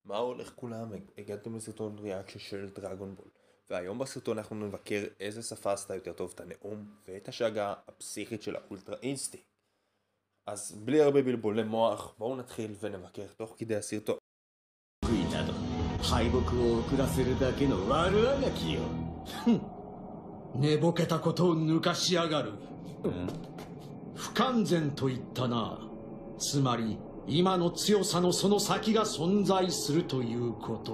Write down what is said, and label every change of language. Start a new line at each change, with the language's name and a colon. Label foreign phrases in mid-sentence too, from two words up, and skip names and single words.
Hebrew: מה הולך כולם? הגעתם לסרטון ריאקשן של דרגון בול, והיום בסרטון אנחנו נבקר איזה שפה עשתה יותר טוב את הנאום ואת השאגה הפסיכית של האולטרה אינסטינקט. אז בלי הרבה בלבולי מוח, בואו נתחיל ונבקר תוך כדי הסרטון.
Japanese: など敗北を遅らせるだけの悪あがきよ。寝ぼけたことを抜かしやがる。不完全と言ったな。つまり今の強さのその先が存在するということ。